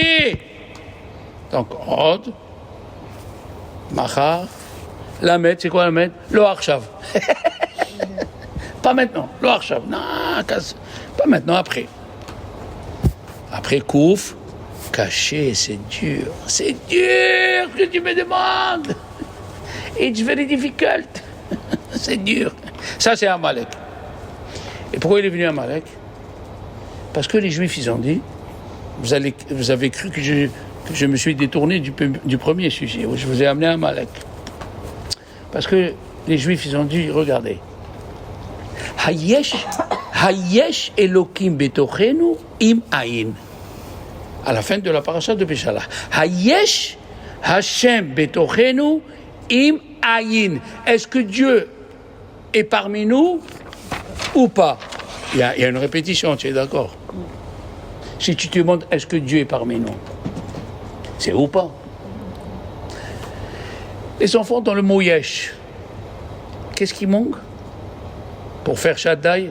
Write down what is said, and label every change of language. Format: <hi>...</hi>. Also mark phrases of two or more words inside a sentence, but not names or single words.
<fr>Donc,</fr> <he>עוד, מחר, למד,</he> <fr>c'est quoi Lamed?</fr> <he>לא עכשיו.</he> <fr>Pas maintenant,</fr> <he>לא עכשיו.</he> <fr>Non, pas maintenant, après. Après, Kouf, caché, c'est dur. C'est dur ce que tu me demandes.</fr> <en>It's very difficult.</en> <fr>C'est dur. Ça, c'est Amalek. Et pourquoi il est venu Amalek? Parce que les Juifs, ils ont dit, vous avez cru que je me suis détourné du premier sujet, où je vous ai amené Amalek. Parce que les Juifs, ils ont dit, regardez,</fr> <he>היש אלוקים בתוכנו אם אין.</he> <fr>À la fin de la paracha de Béchala.</fr> <he>היש השם בתוכנו אם אין.</he> <fr>Est-ce que Dieu est parmi nous ou pas? Il y a une répétition, tu es d'accord? Si tu te demandes, est-ce que Dieu est parmi nous? C'est ou pas? Les enfants dans le mot yesh, qu'est-ce qui manque pour faire Shaddai?</fr>